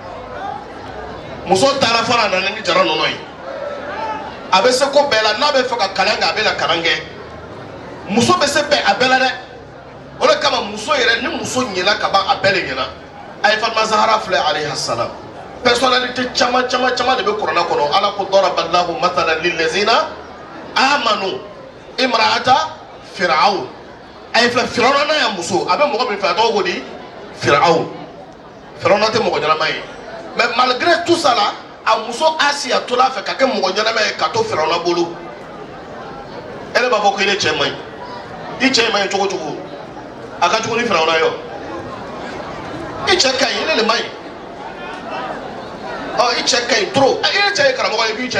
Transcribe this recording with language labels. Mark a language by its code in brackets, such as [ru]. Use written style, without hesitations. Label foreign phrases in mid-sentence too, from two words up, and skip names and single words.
[bm] muso taara fana nana ni jara nɔnɔ ye a bɛ se ko bɛɛ la n'a bɛ fɛ ka kalan kɛ a bɛ na kalan kɛ muso bɛ se bɛɛ a bɛɛ la dɛ o de kama muso yɛrɛ ni muso ɲɛna ka ban a bɛɛ de ɲɛna a ye Fatima Zahra filɛ [ar] عليه السلام [bm] personnalité caman de bɛ kuranna kɔnɔ ala ko [ar] ضرب الله مثلا للذين آمنوا امرأة فرعون [bm] a ye filɛ firawuna n'a ya muso a bɛ mɔgɔ min fɛ a tɔgɔ ko di firawun firawuna tɛ mɔgɔ ɲɛnama ye [fr] mais malgré tout ça là [bm] a muso Asiya tola fɛ ka kɛ mɔgɔ ɲɛnama ye ka to firawuna bolo ele b'a fɔ ko ile cɛ man ɲi i cɛ man ɲi cogo cogo a ka jugu ni firawuna ye o i cɛ ka ɲi ile de man ɲi oh i cɛ ka ɲi trop i cɛ ye karamɔgɔ ye k'i cɛ